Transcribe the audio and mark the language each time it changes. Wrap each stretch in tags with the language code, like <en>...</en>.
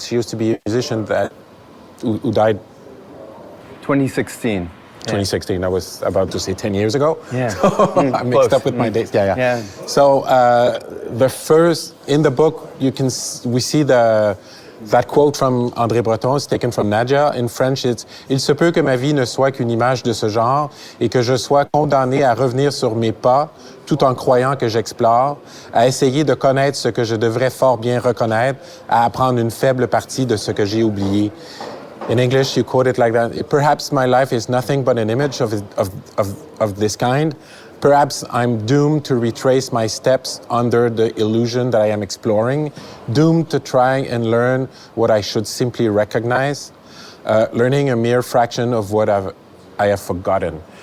<en>She used to be a musician who died 2016. 2016. I was about to say 10 years ago. Yeah. So I mixed up with my dates. Yeah. So the first, in the book, we see that quote from André Breton. It's taken from Nadia. In French, it's</en> <fr>« Il se peut que ma vie ne soit qu'une image de ce genre et que je sois condamné à revenir sur mes pas tout en croyant que j'explore, à essayer de connaître ce que je devrais fort bien reconnaître, à apprendre une faible partie de ce que j'ai oublié. »</fr> <en>In English, you quote it like that. Perhaps my life is nothing but an image of this kind. Perhaps I'm doomed to retrace my steps under the illusion that I am exploring, doomed to try and learn what I should simply recognize, learning a mere fraction of what I have forgotten.</en>